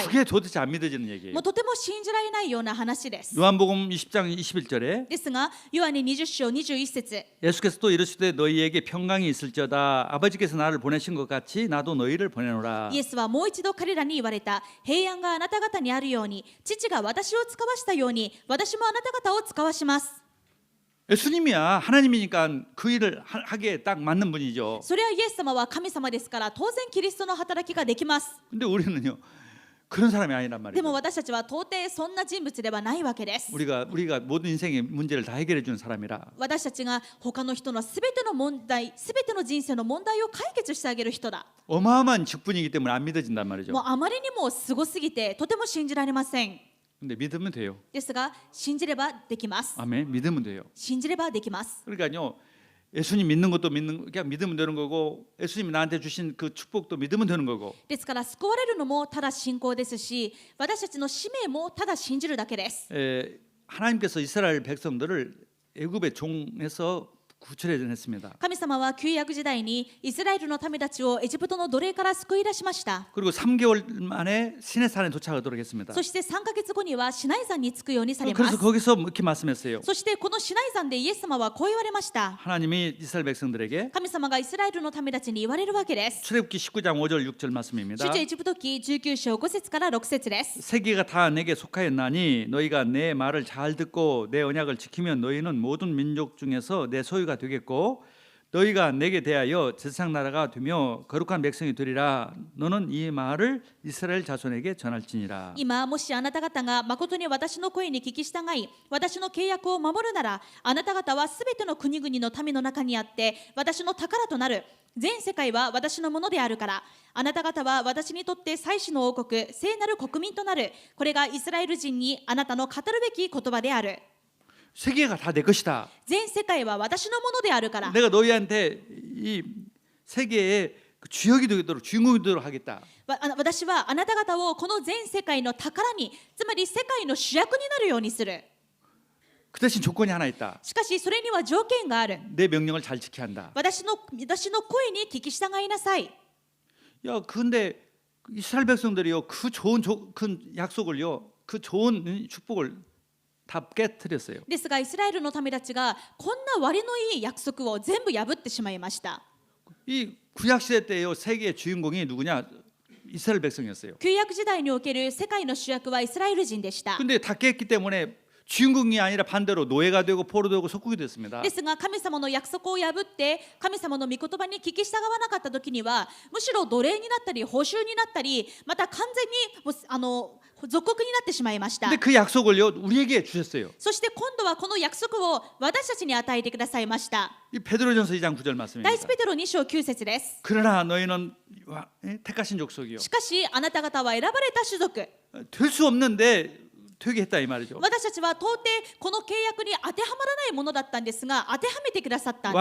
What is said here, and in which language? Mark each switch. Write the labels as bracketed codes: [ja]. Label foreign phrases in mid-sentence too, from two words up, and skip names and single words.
[ko] 그게 도대체 안 믿어지는 얘기예요. [ja] もうとても信じられないような話です。 [ko] 요한복음 20장 21절에 [ja] ですが、ヨハネ20章21節 [ko] 예수께서 또 이르시되 너희에게 평강이 있을지어다. 아버지께서 나를 보내신 것 같이 나도 너희를 보내노라. [ja] イエスはもう一度彼らに言われた。平安があなた方にあるように、父が私を使わしたように、私もあなた方を使わします。 [ko] 예수님이야. 하나님이니까 그 일을 하기에 딱 맞는 분이죠. [ja] それはイエス様は神様ですから当然キリストの働きができます。 [ko] 근데 우리는요 그런 사람이 아니란 [ja] でも [ko] 말이죠. [ja] 私たちは到底そんな人物ではないわけです。 [ko] 우리가 모든 인생의 문제를 다 해결해 주는 사람이라. [ja] 私たちが他の人のすべての問題、すべての人生の問題を解決してあげる人だ。 [ko] 어마어마한 직분이기 때문에 안 믿어진단 말이죠. [ja] もうあまりにもすごすぎてとても信じられません。 [ko] 근데 믿으면 돼요. [ja] ですが信じればできます。 [ko] 아멘. 믿으면 돼요. [ja] 信じればできます。 [ko] 그러니까요. 예수님 믿는 것도 그냥 믿으면 되는 거고, 예수님이 나한테 주신 그 축복도 믿으면 되는 거고. [ja] ですから救われるのもただ信仰ですし、私たちの使命もただ信じるだけです。 [ko] 하나님께서 이스라엘 백성들을 애굽의 종에서 구출해냈습니다. [ja] 神様は旧約時代にイスラエルの民たちをエジプトの奴隷から救い出しました。 [ko] 그리고 3개월 만에 시내산에 도착하도록 했습니다. [ja] そして3ヶ月後にはシナイ山に着くようにされます。 [ko] 그래서 거기서 이렇게 말씀했어요. [ja] そしてこのシナイ山でイエス様はこう言われました。 [ko] 하나님이 이스라엘 백성들에게 [ja] 神様がイスラエルの民たちに言われるわけです。 [ko] 출애굽기 19장 5절 6절 말씀입니다. [ja] 出エジプト記19章5節から6節です。 [ko] 세계가 다 내게 속하였나니 너희가 내 말을 잘 듣고 내 언약을 지키면 너희는 모든 민족 중에서 내 소유가 되겠고 너희가 내게 대하여 제사장 나라가 되며 거룩한 백성이 되리라. 너는 이 말을 이스라엘 자손에게 전할지니라. [ja] 今もしあなた方が誠に私の声に聞き従い私の契約を守るならあなた方はすべての国々の民の中にあって私の宝となる。全世界は私のものであるからあなた方は私にとって祭司の王国聖なる国民となる。これがイスラエル人にあなたの語るべき言葉である。 [ko] 세계가 다 내 것이다. [ja] 全世界は私のものであるから [ko] 내가 너희한테 이 세계의 주역이 되도록 주인공이 되도록 하겠다. [ja] 私はあなた方をこの全世界の宝につまり世界の主役になるようにする。 [ko] 그 대신 조건이 하나 있다. [ja] しかしそれには条件がある。 [ko] 내 명령을 잘 지켜야 한다. [ja] 私の声に聞き従いなさい。 [ko] 야, 근데 이스라엘 백성들이요 그 좋은 그 약속을요 그 좋은 축복을 다 깨뜨렸어요. [ja] ですがイスラエルの民たちがこんな割のいい約束を全部破ってしまいました。 [ko] 이 구약 시대 때요 세계의 주인공이 누구냐? 이스라엘 백성이었어요. [ja] 旧約時代における世界の主役はイスラエル人でした。 [ko] 근데 다 깼기 때문에 주인공이 아니라 반대로 노예가 되고 포로 되고 속국이 됐습니다. [ja] ですが神様の約束を破って神様の御言葉に聞き従わなかった時にはむしろ奴隷になったり報酬になったりまた完全に属国になってしまいました。 [ko] 근데 그 약속을요 우리에게 주셨어요. [ja] そして今度はこの約束を私たちに与えてくださいました。 [ko] 이 베드로전서 2장 9절 말씀입니다. [ja] 第一ペテロ2章9節です。 [ko] 그러나 너희는 택하신 족속이요. [ja] しかしあなた方は選ばれた種族。 [ko] 될 수 없는데 되게 했다 이 말이죠. [ja] 私たちは到底この契約に当てはまらないものだったんですが当てはめてくださったん